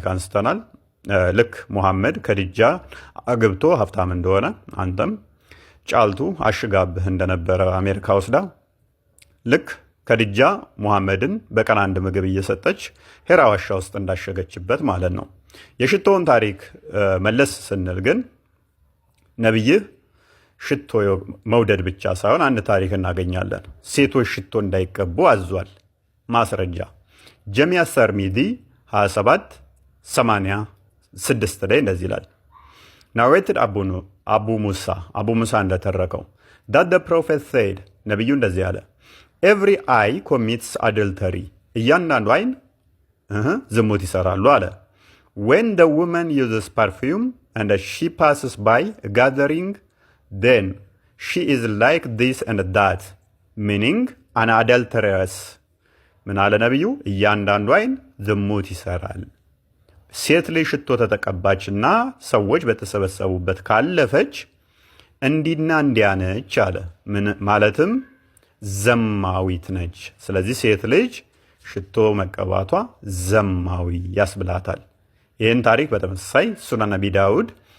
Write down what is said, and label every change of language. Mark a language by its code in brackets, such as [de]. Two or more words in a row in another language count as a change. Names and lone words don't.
[am] አንስተናል። ልክ ሙሐመድ ከድጃ አግብቶ ሀብታም እንደሆነ አንተም ጫልቱ አሽጋብህ እንደነበረ አሜሪካ ወስዳ ልክ ከድጃ ሙሐመድን በቀን አንድ ምግብ እየሰጠች ሄራ ዋሻ ውስጥ እንዳሸገችበት ማለት ነው። የሽቶውን ታሪክ መለስ ስንል ግን ነቢይህ ሽቶ መውደድ ብቻ ሳይሆን አንድ ታሪክ እናገኛለን። ሴቶች ሽቶ እንዳይቀቡ አዟል። ማስረጃ ጀሚያ ሰርሚዲ 2786 ላይ እንደዚህ ይላል: ናሬትድ አቡ ሙሳ እንደተረከው [en] that the prophet said, [am] ነቢዩ እንደዚህ አለ: [en] every eye commits adultery, [am] እያንዳንዱ አይን ዝሙት ይሰራሉ አለ። [en] when the woman uses perfume and she passes by gathering, then she is like this and that, meaning an adulteress. [am] ምን አለ ነቢዩ? እያንዳንዱ አይን ዝሙት ይሰራል። ሴት ላይ ሽቶ ተጠቀባችና ሰዎች በተሰበሰቡበት ካለፈች እንዲና እንዲያነች አለ። ማለትም ዘማዊት ነች። ስለዚህ ሴት ልጅ ሽቶ መቀባቷ ዘማዊ ያስብላታል። ይህን ታሪክ በተመሳሳይ ሱናን ነቢ ዳውድ